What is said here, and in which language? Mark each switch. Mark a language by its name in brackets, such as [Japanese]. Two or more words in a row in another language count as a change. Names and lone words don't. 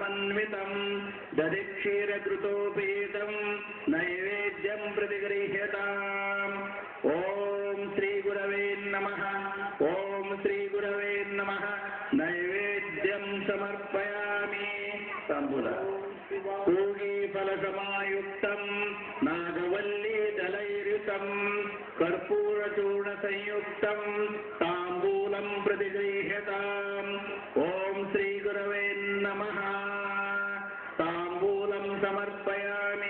[Sanskrit] ಸಮನ್ವಿತಂ ದಧಿಕ್ಷೀರಕೃತೋಪೇತಂ ನೈವೇದ್ಯಂ ಪ್ರತಿಗೃಹ್ಯತಾಂ. ಓಂ ಶ್ರೀ ಗುರವೇ ನಮಃ. ಓಂ ಶ್ರೀ ಗುರವೇ ನಮಃ. ನೈವೇದ್ಯಂ ಸಮರ್ಪಯಾಮಿ. ತಾಂಬೂಲ ಕೂಗಿ ಫಲಸಮಾಯುಕ್ತಂ ನಾಗವಲ್ಲಿ ದಲೈರ್ಯುತಂ ಕರ್ಪೂರಚೂರ್ಣ ಸಂಯುಕ್ತಂ ತಾಂಬೂಲಂ ಪ್ರತಿಗೃಹ್ಯತಾಂ. ಓಂ ಶ್ರೀ ಗುರವೇ ನಮಃ. ತಾಂಬೂಲಂ ಸಮರ್ಪಯಾಮಿ.